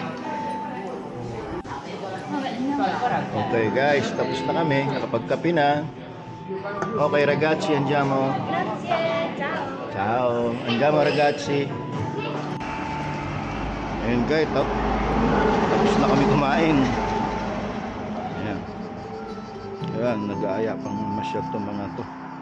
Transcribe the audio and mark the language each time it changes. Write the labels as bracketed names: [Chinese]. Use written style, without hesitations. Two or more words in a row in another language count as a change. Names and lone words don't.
[English] Okay guys, [Filipino] tapos na kami. Nakapagkape na. [Italian] Okay ragazzi, andiamo. Grazie, ciao. Ciao, andiamo ragazzi. [Filipino] Ayun guys, tapos na kami kumain. Ayan. Ayan, nag-aaya pang masyad itong mga to.